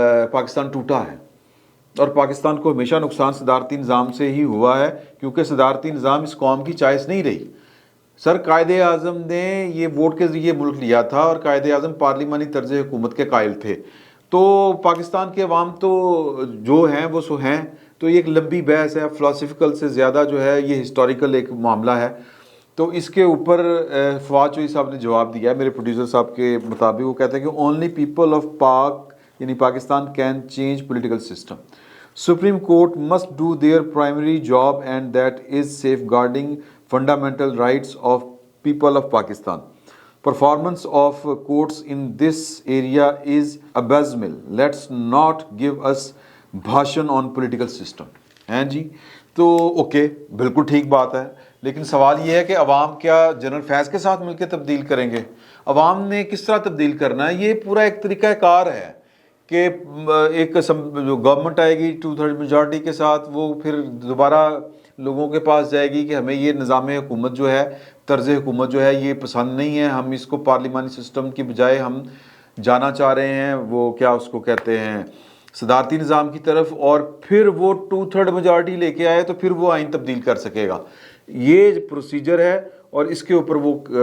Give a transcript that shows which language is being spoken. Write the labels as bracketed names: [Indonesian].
[Urdu] پاکستان ٹوٹا ہے، اور پاکستان کو ہمیشہ نقصان صدارتی نظام سے ہی ہوا ہے، کیونکہ صدارتی نظام اس قوم کی چوائس نہیں رہی۔ سر قائد اعظم نے یہ ووٹ کے ذریعے ملک لیا تھا، اور قائد اعظم پارلیمانی طرز حکومت کے قائل تھے، تو پاکستان کے عوام تو جو ہیں وہ سو ہیں۔ تو یہ ایک لمبی بحث ہے، فلاسفیکل سے زیادہ جو ہے یہ ہسٹوریکل ایک معاملہ ہے۔ تو اس کے اوپر فواد چوہی صاحب نے جواب دیا ہے میرے پروڈیوسر صاحب کے مطابق، وہ کہتے ہیں کہ [English] only people of Pak [Urdu] یعنی [English] Pakistan can change political system. Supreme Court must do their primary job, and that is safeguarding fundamental rights of people of Pakistan. Performance of courts in this area is abysmal. Let's not give us bhashan on political system. [Urdu] ہیں جی تو okay بالکل ٹھیک بات ہے، لیکن سوال یہ ہے کہ عوام کیا جنرل فیض کے ساتھ مل کے تبدیل کریں گے؟ عوام نے کس طرح تبدیل کرنا ہے؟ یہ پورا ایک طریقہ کار ہے کہ ایک جو گورنمنٹ آئے گی 2/3 میجارٹی کے ساتھ، وہ پھر دوبارہ لوگوں کے پاس جائے گی کہ ہمیں یہ نظام حکومت جو ہے، طرز حکومت جو ہے یہ پسند نہیں ہے، ہم اس کو پارلیمانی سسٹم کی بجائے ہم جانا چاہ رہے ہیں وہ کیا اس کو کہتے ہیں صدارتی نظام کی طرف، اور پھر وہ 2/3 میجارٹی لے کے آئے تو پھر وہ آئین تبدیل کر سکے گا۔ یہ پروسیجر ہے اور اس کے اوپر وہ